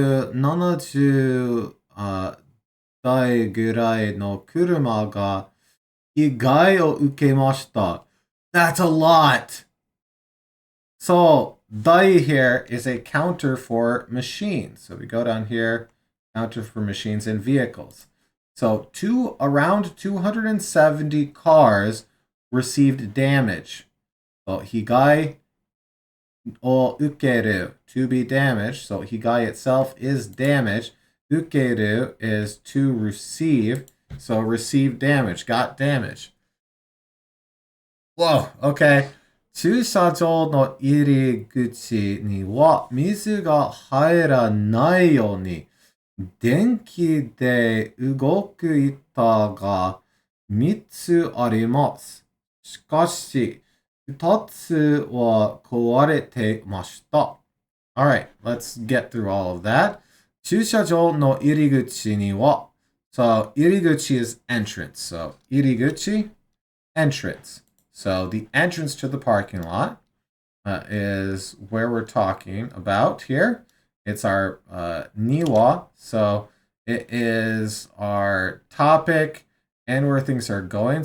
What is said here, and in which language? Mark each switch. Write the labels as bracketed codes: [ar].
[ja] 270台ぐらいの車が被害を受けました。 [en] That's a lot! So, dai here is a counter for machines. So we go down here, counter for machines and vehicles. So around 270 cars received damage. So higai o ukeru, to be damaged. So higai itself is damaged. Ukeru is to receive. So receive damage, got damage. Whoa, okay. [ja] 駐車場の入り口には水が入らないように電気で動く板が3つあります。しかし、2つは壊れていました。 [en] Alright, let's get through all of that. [ja] 駐車場の入り口には So, 入り口 is entrance. [en] So, 入り口 entrance. So the entrance to the parking lot is where we're talking about here. It's our niwa. So it is our topic and where things are going.